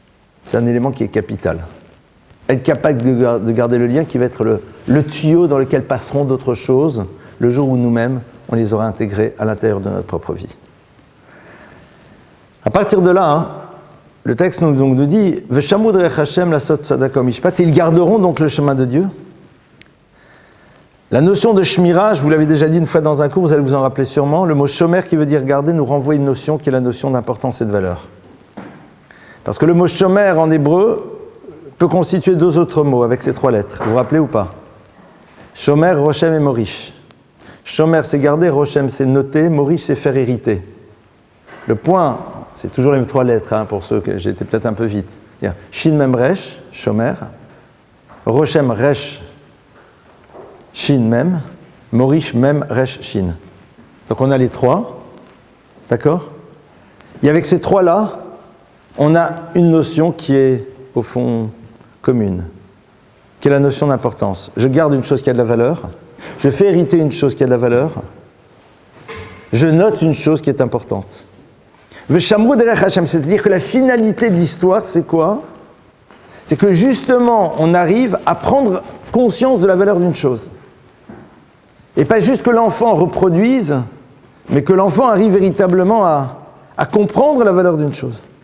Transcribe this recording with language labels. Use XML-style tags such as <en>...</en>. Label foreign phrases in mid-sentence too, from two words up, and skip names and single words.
<fr>C'est un élément qui est capital. être capable de garder le lien qui va être le tuyau dans lequel passeront d'autres choses le jour où nous-mêmes, on les aura intégrés à l'intérieur de notre propre vie. À partir de là, le texte nous dit «</fr> <he>ושמרו דרך השם לעשות צדקה משפט</he> <fr>» ils garderont donc le chemin de Dieu. La notion de shmira, je vous l'avais déjà dit une fois dans un cours, vous allez vous en rappeler sûrement, le mot shomer qui veut dire garder nous renvoie une notion qui est la notion d'importance et de valeur. Parce que le mot shomer en hébreu peut constituer deux autres mots avec ces trois lettres. Vous vous rappelez ou pas? Shomer, Rochem et Morish. Shomer, c'est garder, Rochem, c'est noter, Morish, c'est faire hériter. Le point, c'est toujours les trois lettres, pour ceux que j'ai été peut-être un peu vite.</fr> <he>שין מם ריש, שומר. רושם, ריש, שין מם. מוריש, מם, ריש, שין.</he> <fr>Donc on a les trois, d'accord? Et avec ces trois-là, on a une notion qui est, au fond, commune, qui est la notion d'importance. Je garde une chose qui a de la valeur, je fais hériter une chose qui a de la valeur, je note une chose qui est importante.</fr> <he>ושמרו דרך השם,</he> <fr>c'est-à-dire que la finalité de l'histoire, c'est quoi? C'est que justement, on arrive à prendre conscience de la valeur d'une chose. Et pas juste que l'enfant reproduise, mais que l'enfant arrive véritablement à comprendre la valeur d'une chose.</fr>